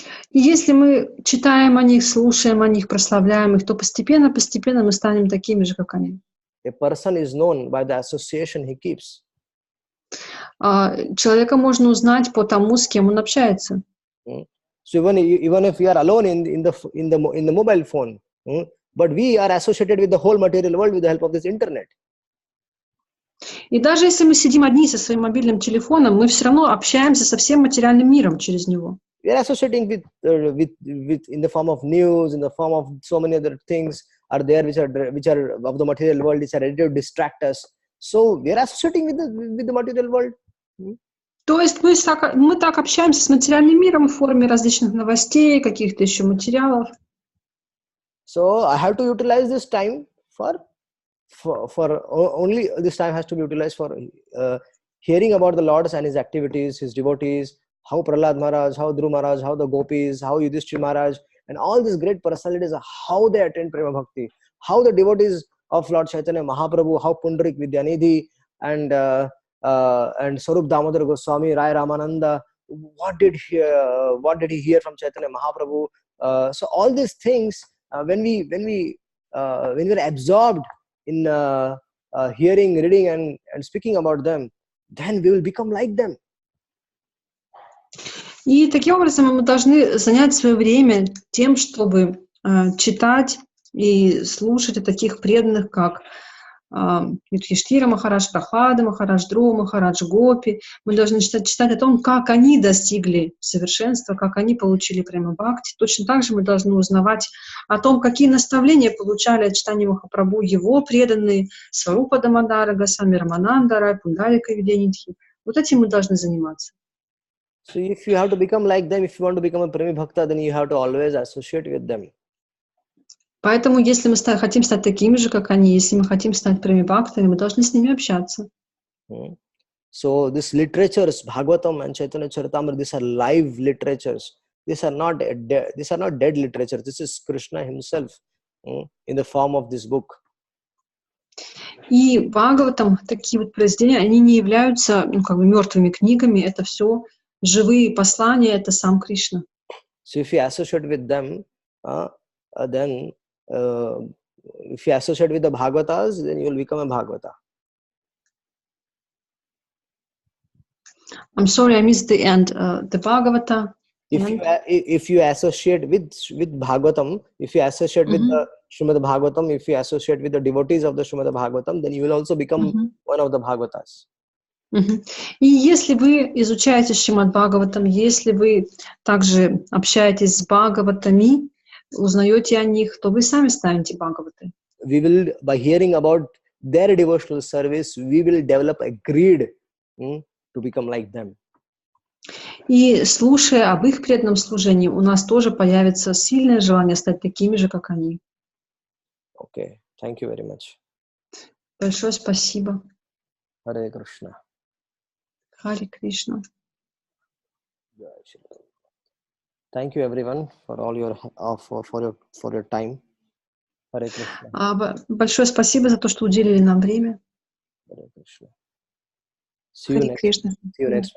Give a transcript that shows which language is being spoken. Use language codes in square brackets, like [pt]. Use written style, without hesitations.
[ru] И если мы читаем о них, слушаем о них, прославляем их, то постепенно мы станем такими же, как они. [en] A person is known by the association he keeps. [ru] Человека можно узнать по тому, с кем он общается. [en] So even if we are alone in the mobile phone, but we are associated with the whole material world with the help of this internet. [ru] И даже если мы сидим одни со своим мобильным телефоном, мы все равно общаемся со всем материальным миром через него. [en] We are associating with in the form of news, in the form of so many other things are there which are of the material world, which are ready to distract us. So we are associating with the material world. [ru] То есть мы так общаемся с материальным миром в форме различных новостей, каких-то еще материалов. [en] So I have to utilize this time for only this time has to be utilized for hearing about the Lord and his activities, his devotees, how Prahlad Maharaj, how Dhruv Maharaj, how the gopis, how Yudhishthira Maharaj, and all these great personalities, how they attend Prema Bhakti, how the devotees of Lord Chaitanya Mahaprabhu, how Pundarik Vidyanidhi and Sarup Damodar Goswami, Rai Ramananda, what did he hear from Chaitanya Mahaprabhu? So all these things, when we are absorbed in hearing, reading, and speaking about them, then we will become like them. [ru] И таким образом мы должны занять свое время тем, чтобы читать и слушать о таких преданных, как Юдхиштхира Махарадж, Прахлада Махарадж, Dhruva Махарадж, Гопи. Мы должны читать о том, как они достигли совершенства, как они получили прямо бхакти. Точно так же мы должны узнавать о том, какие наставления получали от читания Махапрабху его преданные, Сварупа Дамодара Госвами, Рамананда Рай, Пундарика Видянидхи. Вот этим мы должны заниматься. [en] So if you have to become like them, if you want to become a Premi Bhakta, then you have to always associate with them. [ru] Поэтому, если мы хотим стать такими же, как они, если мы хотим стать преми-бхактами, мы должны с ними общаться. [en] So this literatures, Bhagavatam and Chaitanya Charitamrita, these are live literatures. These are not dead literatures. This is Krishna himself in the form of this book. [ru] И Бхагаватам, такие вот произведения, они не являются мертвыми книгами, это все живые послания, это сам Кришна. [en] So if you associate with them, then if you associate with the Bhagavatas, then you will become a Bhagavata. I'm sorry, I missed the end. The Bhagavata. If you associate with Bhagavatam, if you associate with the Srimad Bhagavatam, if you associate with the devotees of the Srimad Bhagavatam, then you will also become one of the Bhagavatas. [ru] И если вы изучаете Шримад Бхагаватам, если вы также общаетесь с Бхагаватами, узнаете о них, то вы сами станете Бхагаваты. [en] We will, by hearing about their devotional service, we will develop a greed to become like them. [ru] И слушая об их преданном служении, у нас тоже появится сильное желание стать такими же, как они. [en] Okay, thank you very much. [ru] Большое спасибо. [en] Hare Krishna. [ru] Харе Кришна. [en] Thank you everyone for all your for your time. Hare Krishna. [ru] Большое спасибо за то, что уделили нам время. [en] Hare Krishna. See you next Wednesday.